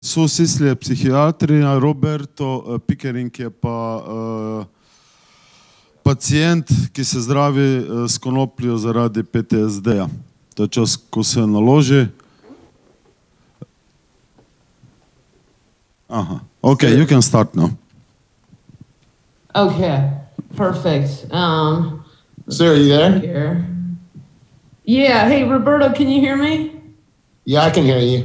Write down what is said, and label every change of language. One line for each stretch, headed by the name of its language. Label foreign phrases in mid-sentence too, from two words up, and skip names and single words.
Slovenian: su Sisley je psihijatrija, Roberto Pickering je pa pacijent, ki se zdravi s konopljo zaradi PTSD-ja. To je čas, ko se naloži. Aha.
English: Okay, you can start now. Okay, perfect. Sir, are you there? Here. Yeah, hey, Roberto, can you hear me? Yeah, I can hear you.